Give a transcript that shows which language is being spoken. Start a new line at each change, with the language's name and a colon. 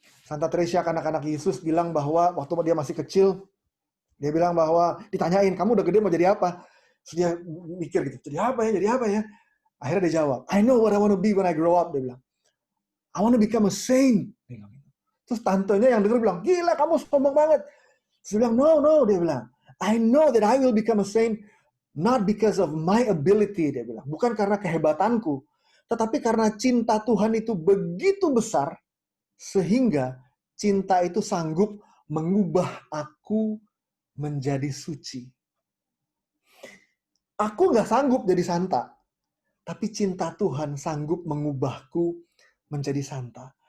Indonesian: Santa Teresa, anak-anak Yesus, bilang bahwa waktu dia masih kecil, dia bilang bahwa ditanyain, kamu udah gede mau jadi apa? Terus dia mikir gitu, jadi apa ya? Akhirnya dia jawab,
English: I know what I want to be when I grow up.
Indonesian: Dia bilang,
English: I want to become a saint.
Indonesian: Terus tantenya yang denger bilang, gila kamu sombong banget. Terus dia bilang, no, dia bilang,
English: I know that I will become a saint not because of my ability,
Indonesian: dia bilang. Bukan karena kehebatanku, tetapi karena cinta Tuhan itu begitu besar, sehingga cinta itu sanggup mengubah aku menjadi suci. Aku nggak sanggup jadi santa, tapi cinta Tuhan sanggup mengubahku menjadi santa.